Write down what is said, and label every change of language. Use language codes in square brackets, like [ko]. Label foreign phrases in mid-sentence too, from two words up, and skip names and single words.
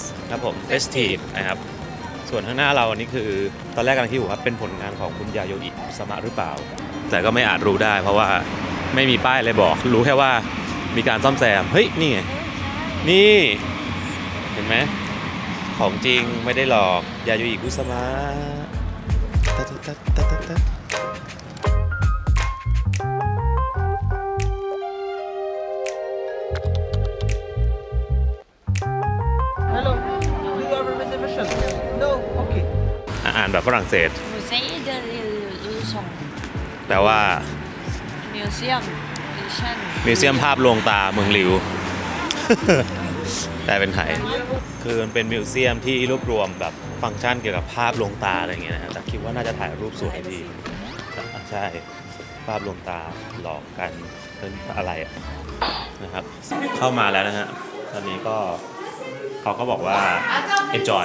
[th] ครับผม Festive นะครับส่วนข้างหน้าเราอันนี้คือตอนแรกกำลังคิดอยู่ครับเป็นผลงานของคุณยาโยอิสมะหรือเปล่า แต่ก็ไม่อาจรู้ได้ เพราะว่าไม่มีป้ายอะไรบอกรู้แค่ว่ามีการซ่อมแซมเฮ้ยนี่ไงนี่เห็นไหมของจริงไม่ได้หลอกยาโยอิกุสมะ [en] Hello. Do you have a reservation? No. Okay. [th] อ่านแบบฝรั่งเศส [fr] Musée de l'Illusion [th] แปลว่า [en] Museum Illusion [th] มิวเซียมภาพลวงตาเมืองลิว แต่เป็นไทยคือมันเป็นมิวเซียมที่รวบรวมแบบฟังก์ชันเกี่ยวกับภาพลวงตาอะไรอย่างเงี้ยนะแต่คิดว่าน่าจะถ่ายรูปสวยดีใช่ภาพลวงตาหลอกกันเป็นอะไรอะนะครับเข้ามาแล้วนะฮะตอนนี้ก็เขาก็บอกว่า enjoy